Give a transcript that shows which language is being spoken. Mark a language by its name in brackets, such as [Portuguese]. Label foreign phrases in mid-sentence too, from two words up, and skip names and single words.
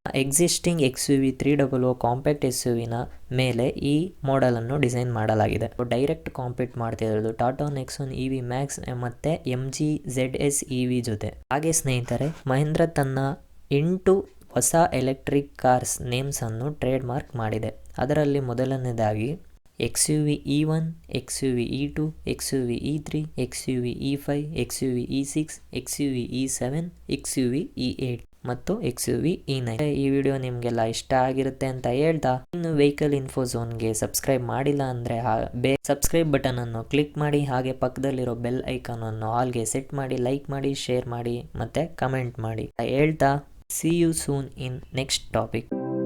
[English] existing XUV 300 compact SUV [Kannada] ನ ಮೇಲೆ ಈ ಮಾಡೆಲನ್ನು ಡಿಸೈನ್ ಮಾಡಲಾಗಿದೆ. [English] direct compete [Kannada] ಮಾಡ್ತಿರೋದು ಟಾಟಾ ನೆಕ್ಸಾನ್ EV ಮ್ಯಾಕ್ಸ್ ಮತ್ತು MG ZS EV ಜೊತೆ. ಹಾಗೆ ಸ್ನೇಹಿತರೆ, ಮಹೇಂದ್ರ ತನ್ನ 8 ಹೊಸ [English] electric cars names [Kannada] ಅನ್ನು [English] trade mark [Kannada] ಮಾಡಿದೆ. ಅದರಲ್ಲಿ ಮೊದಲನೇದಾಗಿ XUV E1, XUV E2, XUV E3, XUV E5, XUV E6, XUV E7, XUV E8 ಮತ್ತು XUV E9. ಈ ವಿಡಿಯೋ ನಿಮಗೆಲ್ಲ ಇಷ್ಟ ಆಗಿರುತ್ತೆ ಅಂತ ಹೇಳ್ತಾ, ಇನ್ನು ವೆಹಿಕಲ್ ಇನ್ಫೋ ಝೋನ್ಗೆ ಸಬ್ಸ್ಕ್ರೈಬ್ ಮಾಡಿಲ್ಲ ಅಂದರೆ [English] subscribe button [Kannada] ಅನ್ನು ಕ್ಲಿಕ್ ಮಾಡಿ, ಹಾಗೆ ಪಕ್ಕದಲ್ಲಿರೋ [English] bell icon [Kannada] ಅನ್ನು ಆಲ್ಗೆ ಸೆಟ್ ಮಾಡಿ, ಲೈಕ್ ಮಾಡಿ, ಶೇರ್ ಮಾಡಿ ಮತ್ತು ಕಮೆಂಟ್ ಮಾಡಿ ಹೇಳ್ತಾ, [English] see you soon in next topic.